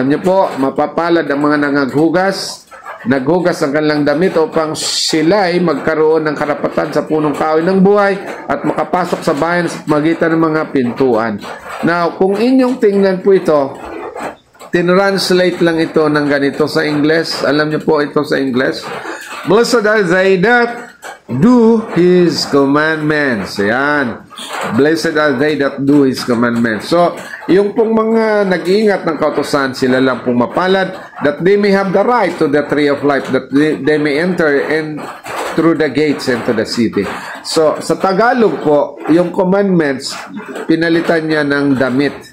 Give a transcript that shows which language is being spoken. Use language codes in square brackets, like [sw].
[tl] Alam niyo po, mapapalad ang mga naghugas ang kanilang damit upang sila ay magkaroon ng karapatan sa punong kahoy ng buhay at makapasok sa bayan sa magitan ng mga pintuan. Now, kung inyong tingnan po ito, tinranslate lang ito ng ganito sa Ingles. Alam niyo po ito sa Ingles. [en] Blessed are they that do His commandments. Ayan. Blessed are they that do His commandments. [tl] So, yung pong mga nag-iingat ng kautusan, sila lang pong mapalad, [en] that they may have the right to the tree of life, that they may enter in through the gates into the city. [tl] So, sa Tagalog po, yung commandments, pinalitan niya ng damit.